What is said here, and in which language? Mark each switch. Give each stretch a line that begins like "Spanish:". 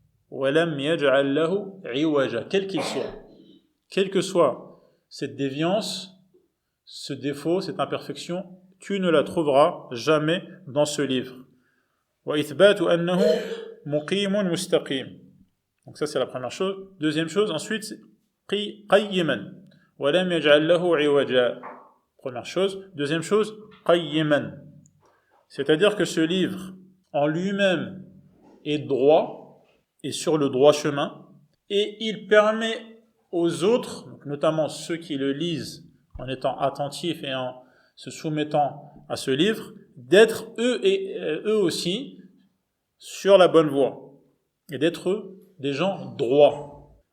Arabic: وَلَمْ يَجْعَلْ لَهُ عِوَجًا.
French: Quel qu'il soit, quelle que soit cette déviance, ce défaut, cette imperfection, tu ne la trouveras jamais dans ce livre.
Arabic: وَإِثْبَاتُ أَنَّهُ مُقِيمٌ مُسْتَقِيمٌ.
French: Donc ça c'est la première chose. Deuxième chose, ensuite, c'est
Arabic: قَيِّمًا وَلَمْ يَجْعَلْ لَهُ عِوَجًا.
French: Première chose. Deuxième chose, قَيِّمًا. C'est-à-dire que ce livre, en lui-même, est droit, est sur le droit chemin, et il permet aux autres, notamment ceux qui le lisent en étant attentifs et en se soumettant à ce livre, d'être eux aussi sur la bonne voie, et d'être des gens droits.